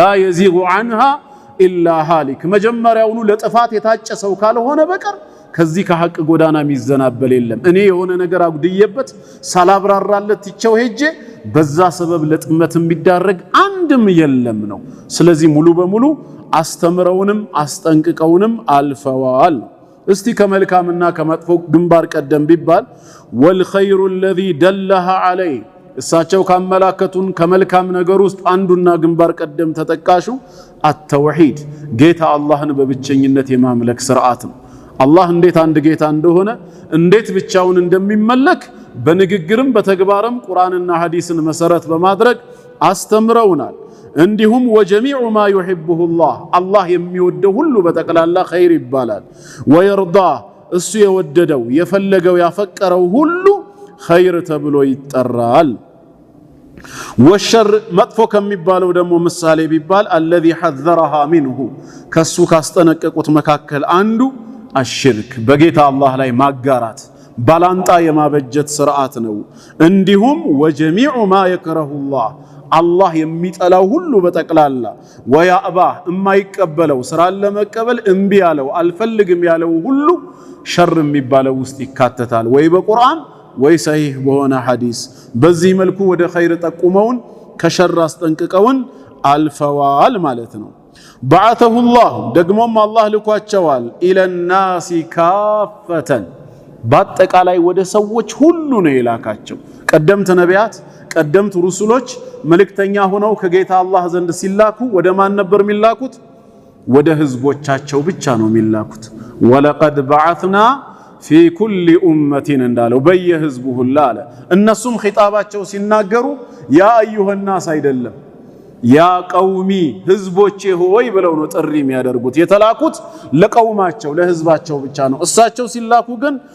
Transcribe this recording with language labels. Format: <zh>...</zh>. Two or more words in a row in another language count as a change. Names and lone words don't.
<ar>يزيغ عنها إلا هالك</ar> <am>መጀመሪያውኑ ለጥፋት የታጨ ሰው ካልሆነ በቀር ከዚህ ከሐቅ ጎዳና የሚዘናበል የለም። እኔ የሆነ ነገር አጉድየበት ሳላብራራለት ትቸው ሄጄ በዛ ሰበብ ለጥመት የሚዳረግ አንድም የለም ነው። ስለዚህ ሙሉ በሙሉ አስተምረውንም አስጠንቅቀውንም አልፈዋል። እስቲ ከመልካምና ከመጥፎ ግንባር ቀደም ቢባል ወልኸይሩ</am> <ar>الذي دلها عليه</ar> <am>እሳቸው ካመላከቱን ከመልካም ነገር ውስጥ አንዱና ግንባር ቀደም ተጠቃሹ አተውሂድ ጌታ አላህን በብቸኝነት የማምለክ ስርዓት ነው። አላህ እንዴት አንድ ጌታ እንደሆነ እንዴት ብቻውን እንደሚመለክ በንግግርም በተግባርም ቁርአንና ሐዲስን መሰረት በማድረግ አስተምረውናል። እንዲሁም</am> <ar>وجميع ما يحبه الله</ar> <am>አላህ የሚወደው ሁሉ በጠቅላላ ኸይር ይባላል። ወይርዳ እሱ የወደደው የፈለገው ያፈቀረው ሁሉ ኸይር ተብሎ ይጠራል። ወሸር መጥፎ ከሚባለው ደግሞ ምሳሌ ቢባል</am> <ar>الذي حذرها منه</ar> <am>ከሱ ካስጠነቀቁት መካከል አንዱ አሽርክ በጌታ አላህ ላይ ማጋራት ባላንጣ የማበጀት ስርዓት ነው። እንዲሁም</am> <ar>وجميع ما يكره الله</ar> <am>አላህ የሚጠላው ሁሉ በጠቅላላ ወያእባ የማይቀበለው ስራን ለመቀበል እምቢ ያለው አልፈልግም ያለው ሁሉ ሸር የሚባለው ውስጥ ይካተታል። ወይ በቁርአን ወይ ሰሂህ በሆነ ሐዲስ በዚህ መልኩ ወደ ኸይር ጠቁመውን ከሸር አስጠንቅቀውን አልፈዋል ማለት ነው።</am> <ar>بعثه الله</ar> <am>ደግሞም አላህ ልኳቸዋል</am> <ar>إلى الناس كافة</ar> <am>በአጠቃላይ ወደ ሰዎች ሁሉ ነው የላካቸው። ቀደምት ነቢያት ቀደምት ሩሱሎች መልእክተኛ ሆነው ከጌታ አላህ ዘንድ ሲላኩ ወደ ማን ነበር የሚላኩት? ወደ ህዝቦቻቸው ብቻ ነው የሚላኩት።</am> <ar>ولقد بعثنا في كل أمة</ar> <am>እንዳለው በየህዝቡ ሁላ አለ። እነሱም ኺጣባቸው ሲናገሩ</am> <ar>يا أيها الناس</ar> <am>አይደለም</am> <ar>يا قومي</ar> <am>ህዝቦቼ ሆይ ብለው ነው ጥሪ የሚያደርጉት። የተላኩት ለቀውማቸው ለህዝባቸው ብቻ ነው። እሳቸው ሲላኩ ግን</am>